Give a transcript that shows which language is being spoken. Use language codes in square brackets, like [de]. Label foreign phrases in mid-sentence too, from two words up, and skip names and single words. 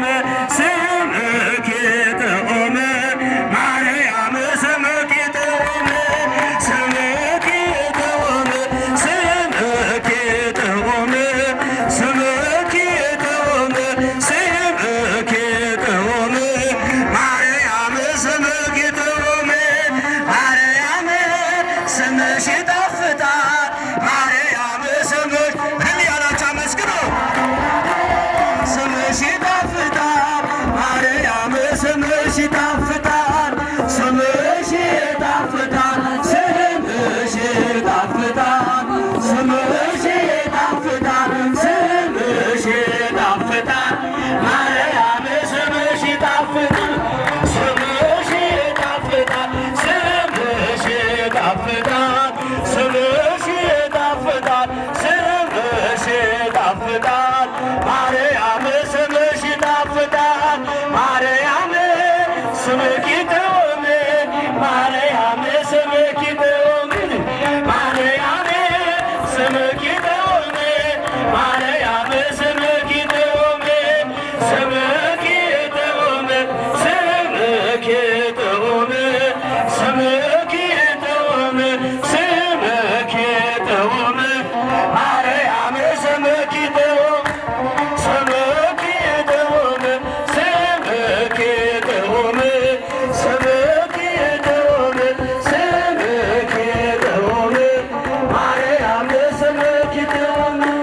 [ti] ስምኪ ጥዑም ማርያም ስምኪ ጥዑም ስምኪ ጥዑም ስምኪ ጥዑም ስምኪ ጥዑም ስምኪ ጥዑም ማርያም ስምኪ ጥዑም ማርያም [am] ስምሽ ይጣፍጣል ማርያም ስምሽ እልል ያላችሁ አመስግኑ ስምሽ ይጣፍጣል ማርያም ስምሽ ይጣፍጣል ስምሽ ይጣፍጣል ስምሽ ይጣፍጣል ስምሽ ይጣፍጣል ስምሽ ይጣፍጣል ማርያም ስምሽ ይጣፍጣል ስምሽ ይጣፍጣል ስምሽ ይጣፍጣል ስምሽ ይጣፍጣል ስምሽ ይጣፍጣል ማርያም ስምሽ [ti] ይጣፍጣል ማርያም ስምኪ ጥዑም ማርያም ስምኪ ጥዑም ማርያም ስምኪ ጥዑም ማርያም ስምኪ ጥዑም ስምኪ ጥዑም ስምኪ ጥዑም ስምኪ ጥዑም ስምኪ ጥዑም ማርያም ስምኪ ጥዑም ስምኪ ጥዑም ስምኪ ጥዑም ስምኪ ጥዑም ስምኪ ጥዑም ማርያም ስምኪ ጥዑም